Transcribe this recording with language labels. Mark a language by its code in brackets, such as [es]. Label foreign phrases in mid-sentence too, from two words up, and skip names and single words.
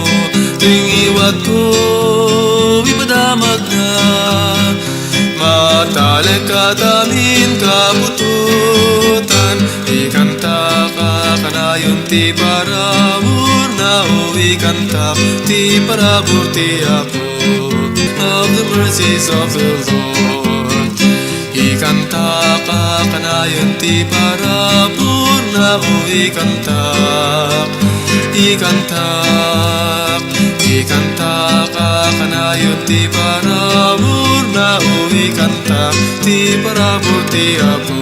[ilo] Tuwing iwat ko ipadamag na, matalag katamin kabututan. Ikanta ka kanayon ti paramur na o ikanta, ti paramur ti apo. [en] Of the mercies of the Lord, [ilo] ikanta ka kanayon ti paramur na o ikantak, ikantak, ikantak ka kanayon ti paramur na o ikantak, ti paramur ti apo.